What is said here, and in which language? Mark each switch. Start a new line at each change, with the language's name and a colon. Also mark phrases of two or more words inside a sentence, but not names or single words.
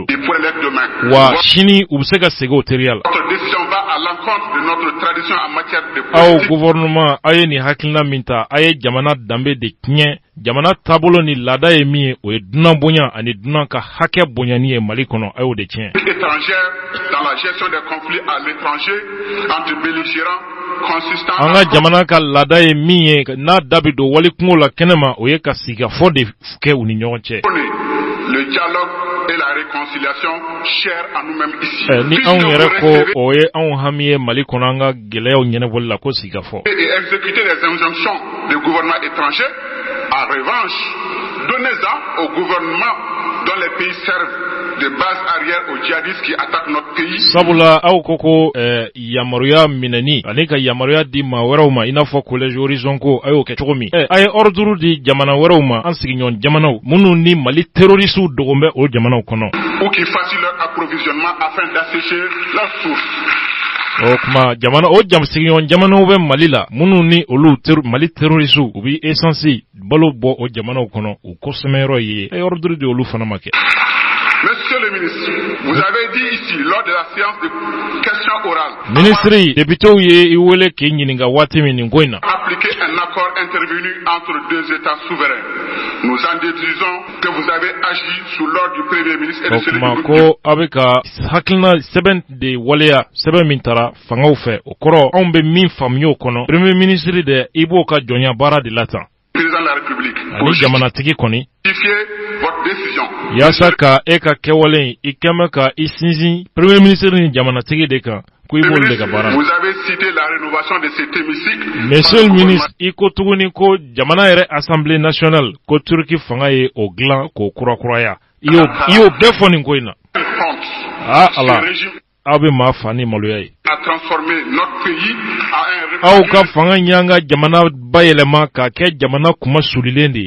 French: Ils pourraient l'être demain.
Bambara: wa sini u bɛ se ka segin o teriya la.
French: Notre décision va à l'encontre de notre tradition en matière de aw politique.
Bambara: gouvernement a ye nin hakilina min ta a ye jamana danbe de tiɲɛ. jamana taabolo ni laada ye min ye o ye dunan bonya ani dunan ka hakɛ bonyani ye Mali kɔnɔ a y'o de tiɲɛ.
French: Étrangère dans la gestion des conflits à l'étranger entre belligérants consistant.
Bambara: an ka jamana ka laada ye min ye n'a da bɛ don wali kungo la kɛnɛma o ye ka sigikafɔ de kɛ u ni ɲɔgɔn cɛ.
French: Le dialogue et la réconciliation chers à nous-mêmes ici.
Bambara: ni anw yɛrɛ ko o ye anw hami ye Mali kɔnɔ an ka gɛlɛyaw ɲɛnabɔli la ko sigikafɔ.
French: Et exécuter les injonctions du gouvernement étranger. En revanche, donnez-en au gouvernement dont les pays servent de base arrière aux djihadistes qui attaquent notre pays.
Bambara: Sabula aw koko yamaruya minani ani ka yamaruya di ma wɛrɛw ma i n'a fɔ collège horizon ko a y'o kɛ cogo min. a ye ordre di jamana wɛrɛw ma an sigiɲɔgɔn jamanaw minnu ni Mali terroristes dogon bɛ o jamanaw kɔnɔ.
French: Ou qui facilitent leur approvisionnement afin d'assécher leurs sources.
Bambara: o kuma jamana o sigiɲɔgɔn jamanaw bɛ Mali la minnu ni olu Mali terroristes u bi essence balo bɔ o jamanaw kɔnɔ u kɔsɛmɛyɔrɔ ye a ye ordre di olu fana ma kɛ.
French: Monsieur le ministre, vous avez dit ici lors de la séance de questions orales.
Bambara: Ministre, député ye iwele ke ɲininka waati min nin ko in na.
French: Appliquer un accord intervenu entre deux États souverains. Nous en déduisons que vous avez agi sous l'ordre du Premier ministre et de celui du
Bambara: ko a bɛ ka hakilina sɛbɛn de waleya sɛbɛn min taara fangaw fɛ o kɔrɔ anw bɛ min faamuya o kɔnɔ
French: Premier ministre
Bambara: de i b'o ka jɔnya baara de la tan.
French: Président de la République.
Bambara: Ani jamanatigi kɔni.
French: Votre décision.
Bambara: Yaasa ka e ka kɛwale i kɛmɛ ka i sinsin
French: Premier ministre
Bambara: ni jamanatigi de kan ko i b'olu de ka baara.
French: Vous avez cité la rénovation de cet hémicycle. Monsieur le ministre
Bambara: i ko tuguni ko jamana yɛrɛ Assemblée nationale ko Turki fanga ye o dilan k'o kurakuraya i y'o bɛɛ fɔ nin ko in na. Ala aw bɛ maa fa ni maloya ye. Aw ka fanga ɲanga jamana bayɛlɛma k'a kɛ jamana kuma sulilen de ye.